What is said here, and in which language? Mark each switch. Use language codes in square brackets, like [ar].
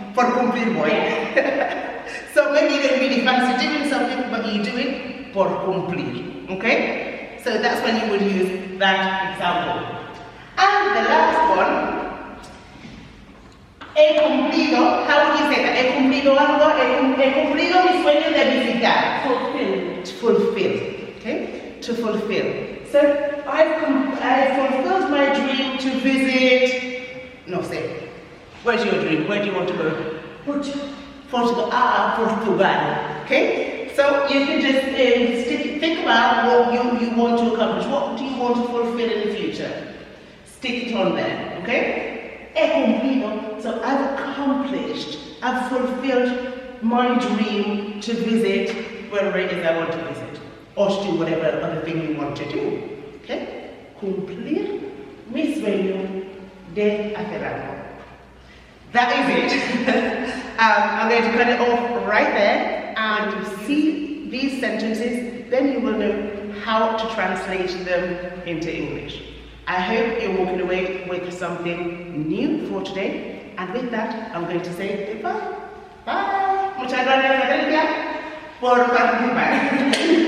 [es] Por cumplir, boy. [en] Yeah. So maybe you don't really fancy doing something, but you do it por cumplir. Okay? So that's when you would use that example. And the last one. [es] He cumplido, [en] how would you say that? [es] He cumplido algo, he cumplido mi sueño de visitar. [en] Fulfill. To fulfill, okay? To fulfill. So, I've fulfilled my dream to visit, [es] no sé, [en] Where's your dream? Where do you want to go? Portugal. Portugal. Portugal. Okay? So you can just think about what you want to accomplish. What do you want to fulfill in the future? Stick it on there. Okay? [es] He cumplido. [en] So I've accomplished. I've fulfilled my dream to visit wherever it is I want to visit. Or to do whatever other thing you want to do. Okay? [es] Cumplir mi sueño de hacer algo. [en] That is it. I'm going to cut it off right there, and you see these sentences, then you will know how to translate them into English. I hope you're walking away with something new for today, and with that, I'm going to say goodbye. Bye. [es] Muchas gracias, Valeria, por participar.